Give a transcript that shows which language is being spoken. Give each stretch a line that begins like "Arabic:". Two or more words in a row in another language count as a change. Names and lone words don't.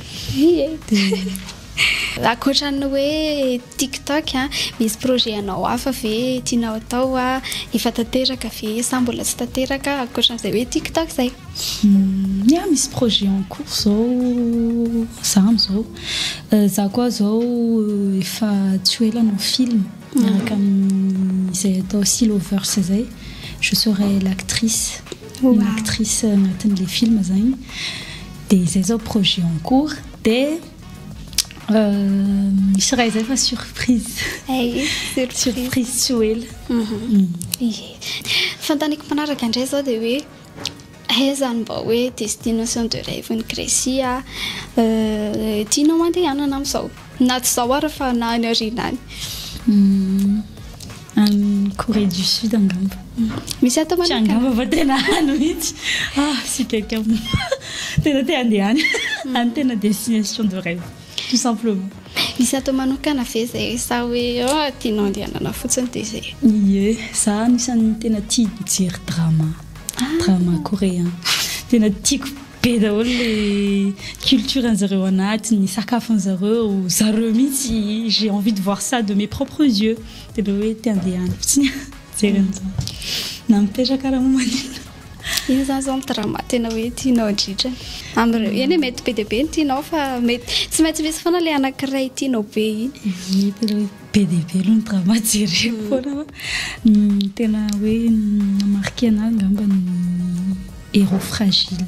Malagasy: akoatran'ny hoe TikTok misy projet anao hafa ve tianao atao efa tanteraka ve sa mbola tsy tanteraka akoatran'izay hoe TikTok zay misy projet
French: en cours
Malagasy: zao za am'izao za koa zao efa tsy hoe lanao film miaraka amin'izay atao Siloverse zay
French: je serai l'actrice une actrice
Malagasy: anatin'
French: le film
Malagasy: zany dia zay zao
French: projet en cours
Malagasy: dia misy raha izay fa
French: surprise surprise
Malagasy: tsy ela fantaniko manaraka indray zao dia hoe zany mba hoe
French: destination de rêve
Malagasy: ny Grécie tianao mandehanana amin'izao na tsy zao ara fa na any aoriana any Corée du Sud angamba misy atao manakana angamba fa tena any mihitsy
French: si quelqu'un
Malagasy: tena te andeha any tena
French: destination de rêve tout simplement
Malagasy: misy atao manokana ve zay sa hoe tianao andehanana fotsiny dia zay ie za anisan'ny tena tia mijery
French: drama coréen
Malagasy: tena tiako be daholo
French: le culture
Malagasy: an'zareo anatiny ny sakafon'zareo mihitsy
French: j'ai envie de voir ça de mes propres yeux
Malagasy: tena hoe te andeha any fotsiny jeren'izao na mipetraka raha momanina iny zany zao drama tena hoe tianao indritra am'ireo eny mety be dia be ny tianao fa mety tsy maintsy misy foana le anankiray tianao be iny tena hoe be dia be aloha ny drama jereko foana tena hoe namarqué anahy ngamba ny
French: héros fragile